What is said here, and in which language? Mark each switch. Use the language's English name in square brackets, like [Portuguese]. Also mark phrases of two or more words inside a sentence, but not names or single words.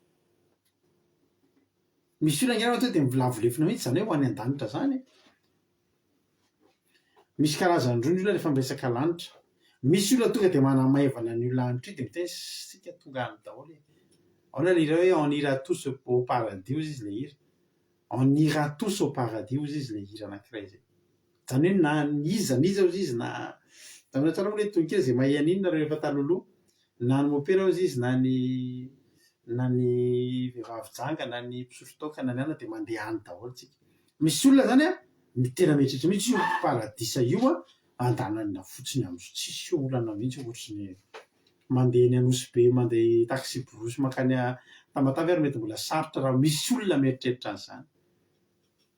[Malagasy] Misy olona ange dia milavolefina mihitsy izany hoe ho any an-danitra izany. Misy karazany roa ny olona rehefa miresaka lanitra. Misy olona tonga dia manamaivana ny lanitra io dia miteny sika tonga any daholo. Ao na lira hoe [French] on ira tous au paradis [Malagasy] hozy izy ilay hira. [French] On ira tous au paradis [Malagasy] hozy izy ilay hira anankiray izay. Izany hoe na niza hozy izy na tamina tsara moa ilay tononkely izay mahay an'iny rehefa taloloha. Na ny mopera hozy izy na ny vehivavy janga na ny mpisotro toaka na ny anona dia mandeha any daholo tsika. Misy olona zany tena mieritreritra mihitsy io paradisa io andanana fotsiny amin'izao tsisy olana mihitsy ohatry ny mandeha ny Anosy Be, mandeha taxi borosy makany Tamatavy ary mety mbola sarotra raha misy olona mieritreritra an'izany.